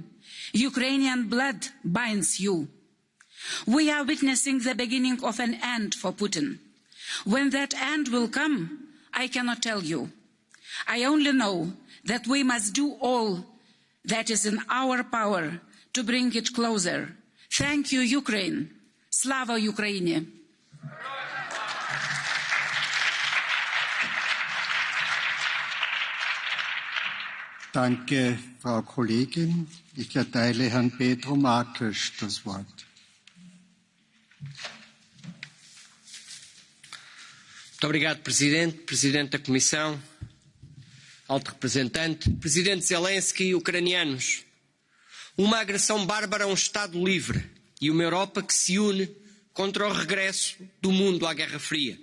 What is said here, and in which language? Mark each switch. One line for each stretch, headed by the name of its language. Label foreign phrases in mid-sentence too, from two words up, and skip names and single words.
English: Ukrainian blood binds you. We are witnessing the beginning of an end for Putin. When that end will come, I cannot tell you. I only know that we must do all that is in our power to bring it closer. Thank you, Ukraine.
Ukrainian: Слава Україні.
German: Danke, Frau Kollegin. Ich erteile Herrn Pedro Marques das Wort.
Portuguese: Muito obrigado, Presidente, Presidente da Comissão, Alto Representante, Presidente Zelensky, ucranianos. Uma agressão bárbara a um Estado livre e uma Europa que se une contra o regresso do mundo à Guerra Fria.